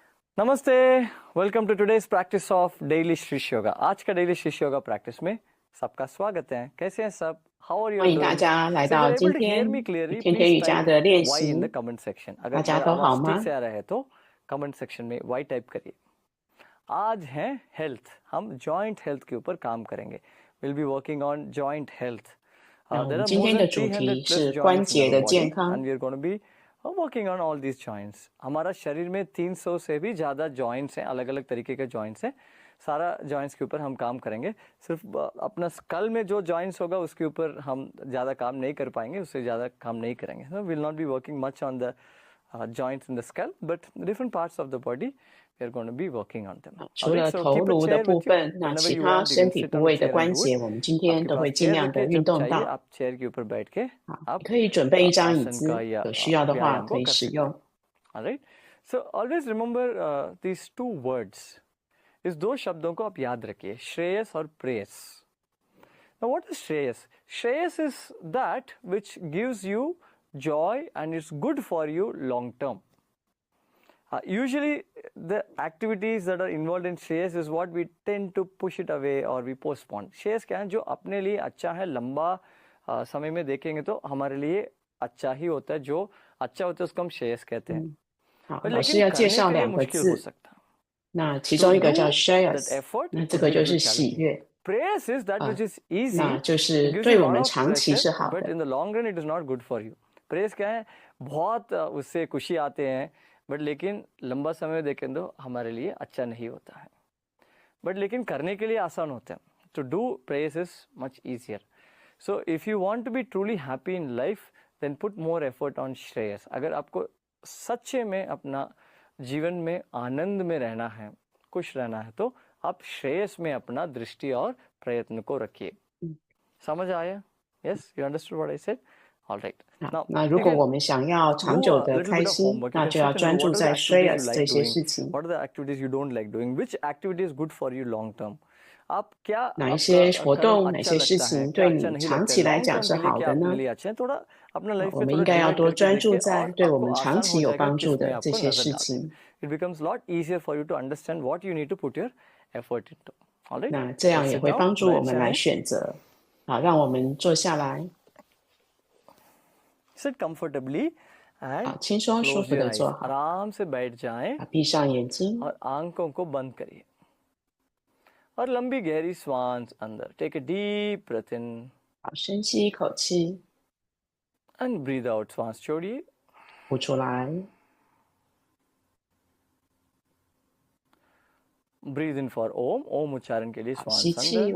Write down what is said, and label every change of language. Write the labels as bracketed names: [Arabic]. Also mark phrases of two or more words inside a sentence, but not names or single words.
[Hindi] नमस्ते। [English] welcome to today's practice of daily Shish yoga. [Hindi] आज का [English] daily Shish yoga practice [Hindi] में सबका स्वागत है। कैसे हैं सब? [English] how are you [Chinese] 欢迎大 [English] डूइंग? [Chinese] 家来 [English] so if you [Chinese] 到 [English] आर [Chinese] 今 [English] able to hear me [Chinese] 天 [English] क्लियरली [Chinese] 天天 [English] प्लीज [Chinese] 瑜伽 [English] टाइप [Chinese] 的练 [English] Y in the [Chinese] 习。 [English] comment section. [Chinese] 大 [Hindi] अगर [Chinese] 家 [Hindi] मेरा [Chinese] 都 [Hindi] आवाज [Chinese] 好 [Hindi] ठीक [Chinese] 吗？ [Hindi] से आ रहा है तो [English] comment section [Hindi] में वाई टाइप करिए। आज है हेल्थ। हम [English] joint health [Hindi] के ऊपर काम करेंगे। [English] will be working on joint health. [Chinese] 那我 [English] देयर [Chinese] 们 [English] आर [Chinese] 今 [English] मोर [Chinese] 天 [English] देन [Chinese] 的主 [English] 300 [Chinese] 题 [English] प्लस [Chinese] 是关 [English] joints in [Chinese] 节 [English] आवर [Chinese] 的 [English] बॉडी [Chinese] 健康。 [English] and we are gonna be working on all these joints. [Hindi] हमारा शरीर में 300 से भी ज़्यादा जॉइंट्स हैं, अलग अलग तरीके के जॉइंट्स हैं। सारा जॉइंट्स के ऊपर हम काम करेंगे। सिर्फ अपना स्कल में जो जॉइंट्स होगा उसके ऊपर हम ज़्यादा काम नहीं कर पाएंगे, उससे ज़्यादा काम नहीं करेंगे। [English] will not be working much on the joints in the skull, but different parts of the body we are going to be working on them. [Chinese] 除 [English] Alright, [Chinese] 了 [English] so [Chinese] 头 [English] keep a [Chinese] 颅的 [English] chair [Chinese] 部 [English] with you [Chinese] 分，那 [English] whenever [Chinese] 其 [English] you [Chinese] 他 [English] want. You [Chinese] 身 [English] can [Chinese] 体 [English] sit [Chinese] 部 [English] on the [Chinese] 位的 [English] chair and [Chinese] 关 [English] do [Chinese] 节， [English] it. [Chinese] 我们今天 [Hindi] आपके [Chinese] 都会 [Hindi] पास [Chinese] 尽 [Hindi] chair [Chinese] 量的 [Hindi] रखिए, [Chinese] 运 [Hindi] जब [Chinese] 动 [Hindi] चाहिए [Chinese] 到。 [Hindi] आप chair के ऊपर बैठ के [Chinese] 好，你 [Hindi] आप [Chinese] 可以准备一张椅 [Hindi] आसन [Chinese] 子， [Hindi] का या [Chinese] 有需要的话 [Hindi] व्यायाम [Chinese] 可 [Hindi] को [Chinese] 以 [Hindi] कर [Chinese] 使 [Hindi] सकते हैं। [Chinese] 用。 [English] Alright, so always remember these two words. [Hindi] इस दो शब्दों को आप याद रखिए, श्रेयस और प्रेयस। [English] Now what is Shreyas? Shreyas is that which gives you joy and is good for you long term. Usually the activities that are involved in Shreyas is what we tend to push it away or we postpone. [Hindi] Shreyas क्या है? जो अपने लिए अच्छा है, लंबा समय में देखेंगे तो हमारे लिए अच्छा ही होता है। जो अच्छा होता है उसको हम श्रेयस कहते हैं। [Chinese] 好， [Hindi] पर [Chinese] 老师 [Hindi] लेकिन [Chinese] 要介 [Hindi] करने [Chinese] 绍 [Hindi] के लिए [Chinese] 2个 [Hindi] मुश्किल हो [Chinese] 字， [Hindi] सकता है। [Chinese] 那其 [English] To [Chinese] 中一个叫 [English] do that [Chinese] shares， [English] effort, [Chinese] 那 [English] it [Chinese] 这 [English] could [Chinese] 个 [English] be a [Chinese] 就 [English] little [Chinese] 是喜 [English] challenging. [Chinese] 悦 [English] Praise is that which is [Chinese] 那 [English] easy. [Chinese] 就 [English] It [Chinese] 是 [English] gives [Chinese] 对 [English] you a [Chinese] 我 [English] lot [Chinese] 们 [English] of [Chinese] 长期 [English] pleasure, [Chinese] 是好 [English] but [Chinese] 的。 [English] in the long run it is not good for you. [Hindi] Praise क्या है? बहुत उससे खुशी आते हैं, बट लेकिन लंबा समय देखें तो हमारे लिए अच्छा नहीं होता है। बट लेकिन करने के लिए आसान होता है। [English] To do praise is much easier. So if you want to be truly happy in life, then put more effort on Shreyas. [Hindi] अगर आपको सच्चे में अपना जीवन में आनंद में रहना है, खुश रहना है, तो आप श्रेयस में अपना दृष्टि और प्रयत्न को रखिए। समझ आया? [English] Yes, you understood what I said? All right. [Chinese] 好， [English] Now [Chinese] 那如 [English] you [Chinese] 果 [English] can [Chinese] 我们想要长 [English] do [Chinese] 久 [English] a [Chinese] 的 [English] little [Chinese] 开 [English] bit of [Chinese] 心， [English] homework. You [Chinese] 那 [English] can [Chinese] 就要 [English] sit and do [Chinese] 专注 [English] what are the [Chinese] 在 [English] activities you [Chinese] shares [English] like [Chinese] 这些 [English] doing, [Chinese] 事情。 [English] what are the activities you don't like doing, which activity is good for you long term. [Hindi] आप क्या [Chinese] 哪一 [Hindi] आपका [Chinese] 些活 [Hindi] कर्म [Chinese] 动、哪 [Hindi] अच्छा [Chinese] 些事 [Hindi] लगता है, [Chinese] 情 [Hindi] क्या [Chinese] 对 [Hindi] अच्छा [Chinese] 你 [Hindi] नहीं [Chinese] 长 [Hindi] लगता है, [Chinese] 期来 [Hindi] लॉन्ग [Chinese] 讲 [Hindi] टर्म [Chinese] 是 [Hindi] के लिए [Chinese] 好 [Hindi] क्या [Chinese] 的 [Hindi] आपके [Chinese] 呢？ [Hindi] लिए अच्छा है, थोड़ा अपना लाइफ [Chinese] 我 [Hindi] में [Chinese] 们 [Hindi] थोड़ा [Chinese] 应该要 [Hindi] डिवाइड [Chinese] 多 [Hindi] करके [Chinese] 专注 [Hindi] देखिए [Chinese] 在 [Hindi] और [Chinese] 对我 [Hindi] आपको [Chinese] 们长 [Hindi] आसान [Chinese] 期 [Hindi] हो [Chinese] 有 [Hindi] जाएगा [Chinese] 帮助 [Hindi] किस में [Chinese] 的这 [Hindi] आपको [Chinese] 些 [Hindi] नजर [Chinese] 事 [Hindi] डालना है। [Chinese] 情。 [English] It becomes a lot easier for you to understand what you need to put your effort into. All right, [Chinese] 那这 [English] so [Chinese] 样也 [English] sit [Chinese] 会 [English] down, [Chinese] 帮助我 [Hindi] बैठ [Chinese] 们来 [Hindi] जाएं, [Chinese] 选择。好，让我们坐下来， [English] sit comfortably [Chinese] 好， [English] and [Chinese] 轻松舒 [English] close [Chinese] 服 [English] your [Chinese] 的 [English] eyes. [Chinese] 坐好， [Hindi] आराम से बैठ जाएं [Chinese] 好，闭上眼睛， [Hindi] और आंखों को बंद करिए और लंबी गहरी श्वास अंदर. [English] Take a deep breath in [Chinese] 好，深吸一口气， [English] and breathe out. [Hindi] श्वास छोड़िए. [Chinese] 呼出来。 [English] Breathe in for Om. Om [Hindi] उच्चारण के लिए [Chinese] 好， [Hindi] श्वास [Chinese] 吸气， [Hindi] अंदर.